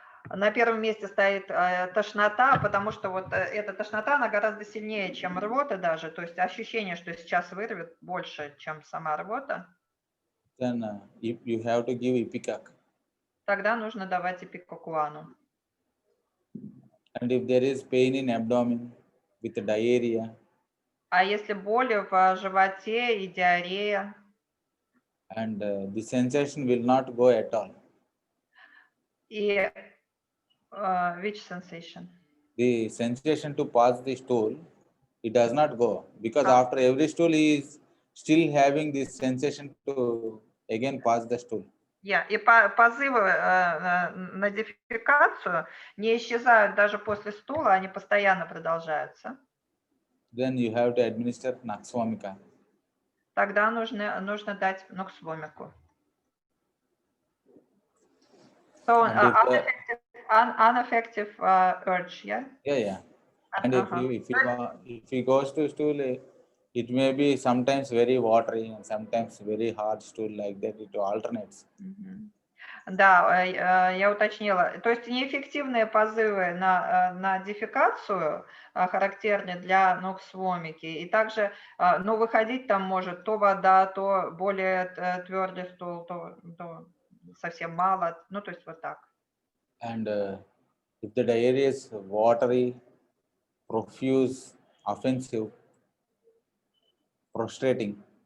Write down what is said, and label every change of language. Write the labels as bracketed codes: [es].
[ru] На первом месте стоит тошнота, потому что вот эта тошнота, она гораздо сильнее, чем рвота даже. То есть ощущение, что сейчас вырвет, больше, чем сама рвота. [en] Then you have to give ipecac. [ru] Тогда нужно давать ипикокуану. [en] And if there is pain in abdomen with diarrhea, [ru] А если боли в животе и диарея, [en] and the sensation will not go at all. и which sensation? The sensation to pass the stool, it does not go, because after every stool he is still having this sensation to again pass the stool. [ru] И позывы на дефекацию не исчезают даже после стула, они постоянно продолжаются. [en] Then you have to administer naxvomica. [ru] Тогда нужно дать ноксвомику. [en] So unaffective urge, yeah? Yeah. And if he goes to stool, it may be sometimes very watery and sometimes very hard stool, like that. It alternates. [ru] Да, я уточнила. То есть неэффективные позывы на дефекацию характерны для ноксвомики. И также, выходить там может то вода, то более твердый стул, то совсем мало. То есть вот так. [en] And if the diarrhea is watery, profuse, offensive, prostrating,